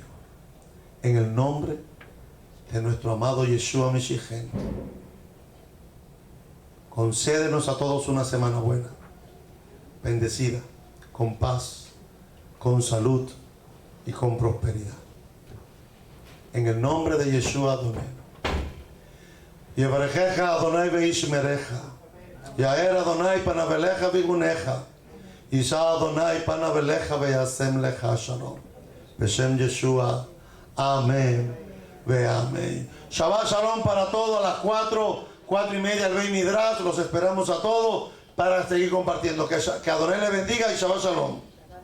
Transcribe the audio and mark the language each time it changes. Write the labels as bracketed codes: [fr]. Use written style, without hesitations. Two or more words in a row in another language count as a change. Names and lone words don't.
[es] En el nombre de nuestro amado Yeshua Meshiach, concédenos a todos una semana buena, bendecida, con paz, con salud y con prosperidad. En el nombre de Yeshua Adonai. [he] יברכך אדוני וישמרך. יאר אדוני פניו אליך ויחנך. ישא אדוני פניו אליך וישם לך שלום. בשם ישוע. אמן ואמן. שבת שלום [es] para todos. A las 4:30 el Beit Midrash. Los esperamos a todos para seguir compartiendo. Que Adonai le bendiga y [he] שבת שלום.